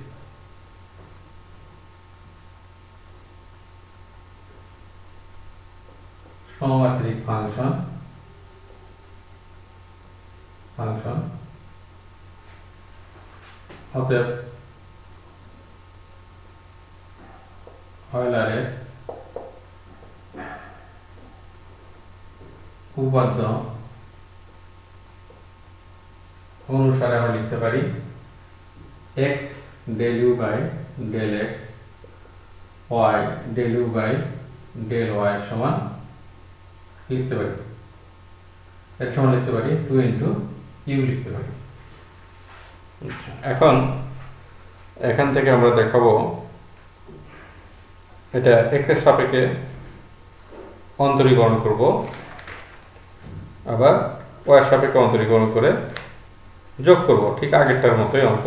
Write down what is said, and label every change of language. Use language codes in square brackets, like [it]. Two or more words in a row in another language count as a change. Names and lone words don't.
[bn] সমমাত্রিক ফাংশন অতএব অয়লারের উপপাদ্য অনুসারে আমরা লিখতে পারি [en] x del u by del x y del u by del y [bn] সমান লিখতে পারি এর সমান লিখতে পারি 2 [en] into u [bn] লিখতে পারি। এখন এখান থেকে আমরা দেখাবো এটা x এর সাপেক্ষে অন্তরীকরণ করব, আবার y এর সাপেক্ষে অন্তরীকরণ করে যোগ করব, ঠিক আগেরটার মতোই অঙ্ক।